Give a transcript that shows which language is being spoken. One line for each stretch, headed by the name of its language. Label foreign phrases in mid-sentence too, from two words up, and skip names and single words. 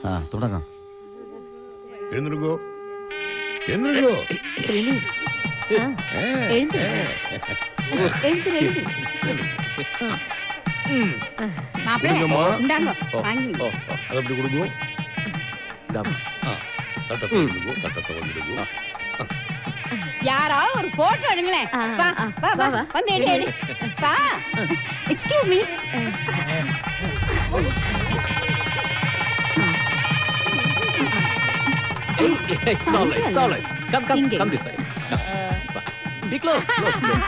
Malayalam: തുടങ്ങാം. എഴുന്നേൽക്കോ, എഴുന്നേൽക്കോ. ശ്രീനി കൊടുങ്ങമ്മ. ഉണ്ടാങ്ങോ വാങ്ങി അതപ്പടി കൊടുക്കോ.
Tamil: தட்டத்தை வந்துடுங்கோ, தட்டத்தை வந்துடுங்கோ. யாராவது ஒரு போட்டோ எடுங்களேன். வா வா வா வந்து எடு எடு. வா.
English: excuse me. It's all right, it's all right. Come this side. Be close, close.